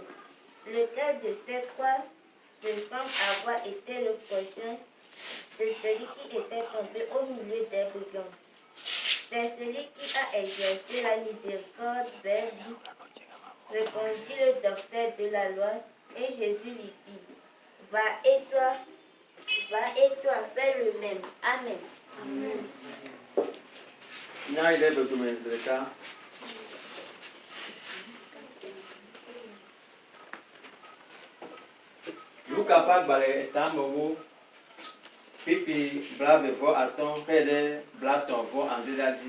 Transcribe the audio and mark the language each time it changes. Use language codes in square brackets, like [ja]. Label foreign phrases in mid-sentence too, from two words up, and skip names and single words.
[fr] Lequel de ces trois te semble avoir été le prochain de celui qui était tombé au milieu des brigands? C'est celui qui a exercé la miséricorde vers lui, répondit le docteur de la loi, et Jésus lui dit, va et toi, fais le même. Amen. Amen. [ee] Luka pa gbalẽ tamewo pipi blavevɔ atɔ̃ xe ɖe blatɔ̃ vɔ adrelia dzi.